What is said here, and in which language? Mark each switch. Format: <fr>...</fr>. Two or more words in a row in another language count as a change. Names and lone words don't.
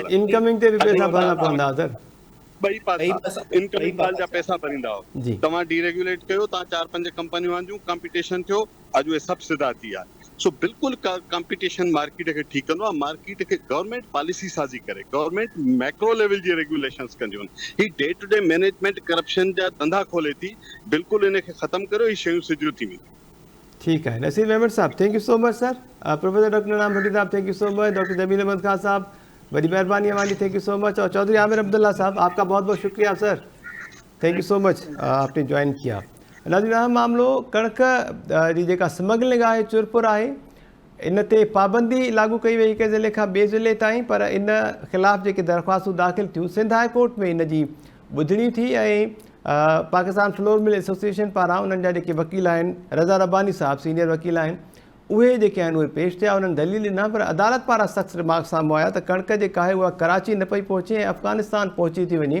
<sd>इनकमिंग ते बि पैसा भरणा पवंदा सर। ॿई पासा इनकमिंग कॉल जा पैसा भरींदा जी। हो। तव्हां डीरेगुलेट कयो, तव्हां 4-5 कंपनियूं आंदियूं, कॉम्पिटिशन थियो, अॼु उहे सभु सिधा थी विया। सो बिल्कुलु</sd> <en>competition market</en> <sd>खे ठीकु कंदो आहे। मार्केट खे</sd> <en>government policy</en> <sd>साज़ी करे, गवर्नमेंट</sd> <en>macro level</en> <sd>जी रेगुलेशंस कंदियूं आहिनि। ही</sd> <en>day to day management</en> <sd>करप्शन जा धंधा खोले थी, बिल्कुलु इन खे ख़तमु करियो, ही शयूं सिधियूं थी वेंदियूं।</sd> <ur>ٹھیک ہے نصیر احمد صاحب,</ur> <en>thank you so much</en> <ur>سر۔ پروفیسر ڈاکٹر نام بھٹی صاحب,</ur> <en>thank you so much.</en> <ur>ڈاکٹر جمیل احمد خان صاحب، بڑی مہربانی ہماری,</ur> <en>thank you so much.</en> <ur>اور چوہدری عامر عبداللہ صاحب، آپ کا بہت بہت شکریہ سر,</ur> <en>thank you so much,</en> <ur>آپ نے جوائن کیا.</ur> <sd>नाज़रीन, अहम मामलो कणक जी जेका स्मगलिंग आहे, चुरपुर आहे, इन ते पाबंदी लागू कई वई हिकु ज़िले खां ॿिए ज़िले ताईं, पर इन ख़िलाफ़ जेके दरख़्वास्तूं दाख़िल थियूं, सिंध हाई कोर्ट में इन जी ॿुधणी थी, ऐं पाकिस्तान फ्लोर मिल एसोसिएशन पारां उन्हनि जा जेके वकील आहिनि, रज़ा रब्बानी साहब सीनियर वकील आहिनि, उहे जेके आहिनि उहे पेश थिया, उन्हनि दलील ॾिना, पर अदालत पारां सख़्तु रिमार्क साम्हूं आया त कणक जेका आहे उहा कराची न पई पहुचे ऐं अफ़गानिस्तान पहुची थी वञे।</sd>